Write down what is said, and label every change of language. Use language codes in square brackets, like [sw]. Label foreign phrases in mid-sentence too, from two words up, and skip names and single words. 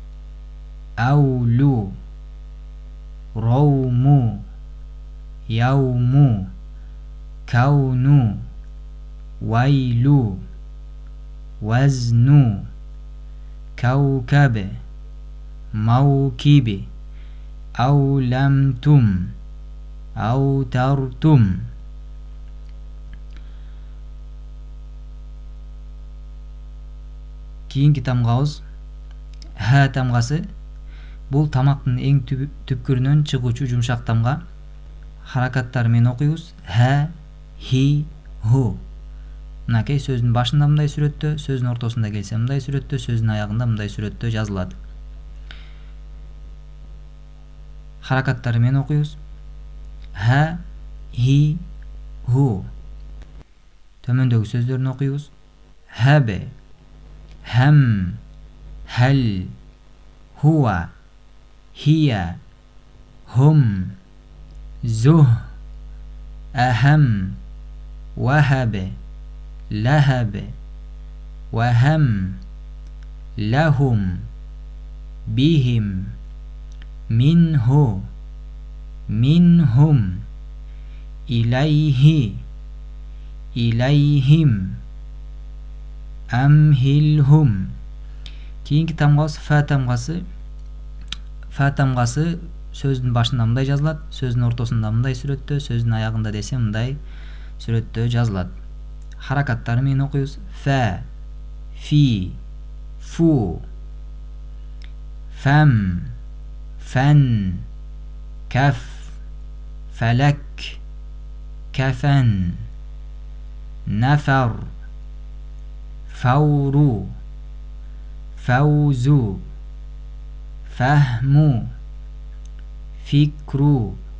[ar] أولُ، رومُ، يومُ، كونُ، ويلُ، وزنُ، كوكبَ، موكبِ، أولمتم، أوترتم. [ky] Кийинки тамгабыз ха тамгасы. Бул тамактын эң түпкүрүнөн чыгуучу жумшак тамга. Харакаттары менен окуйбуз: [ar] هَ، هِ، هُ. [ky] Мынакей сөздүн башында мындай сүрөттө, сөздүн ортосунда келсе мындай сүрөттө, сөздүн аягында мындай сүрөттө жазылат. Харакаттары менен окуйбуз: [ar] هَ، هِ، هُ. [ky] Төмөндөгү сөздөрүн окуйбуз: [ar] هبَ، هم, هل، هو، هي، هم, زه، أهم، وهب، لهب، وهم، لهم، بهم، منه، منهم، إليه, إليهم، أمهلهم. [ky] Кийинки тамгабыз фа тамгасы. Фа тамгасы сөздүн башында мындай жазылат, сөздүн ортосунда мындай сүрөттө, сөздүн аягында десе мындай сүрөттө жазылат. Харакаттары менен окуйбуз: [ar] فَ، فِ, فُ، فم، فن، كف، فلق، كفن، نفر, فورُ، فوزُ، فهمُ، فكرُ,